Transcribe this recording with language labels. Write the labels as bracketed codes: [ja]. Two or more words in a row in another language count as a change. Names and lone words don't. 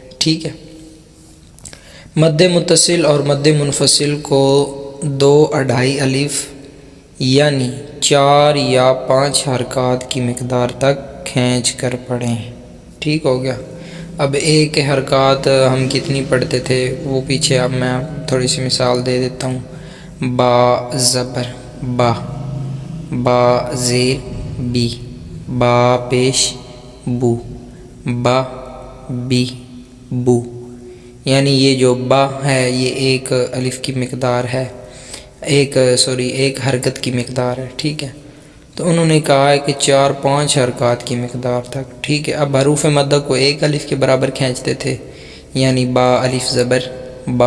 [ur] ٹھیک ہے، مد متصل اور مد منفصل کو 2 2.5 الف یعنی 4 یا 5 حرکات کی مقدار تک کھینچ کر پڑھیں۔ ٹھیک ہو گیا۔ اب ایک حرکات ہم کتنی پڑھتے تھے وہ پیچھے اب میں تھوڑی سی مثال دے دیتا ہوں۔ با زبر با، با زیر بی، با پیش بو، با بی بو، یعنی یہ جو با ہے یہ ایک الف کی مقدار ہے، ایک حرکت کی مقدار ہے۔ ٹھیک ہے، تو انہوں نے کہا ہے کہ 4-5 حرکات کی مقدار تک۔ ٹھیک ہے، اب حروف مدہ کو 1 الف کے برابر کھینچتے تھے، یعنی با الف زبر با۔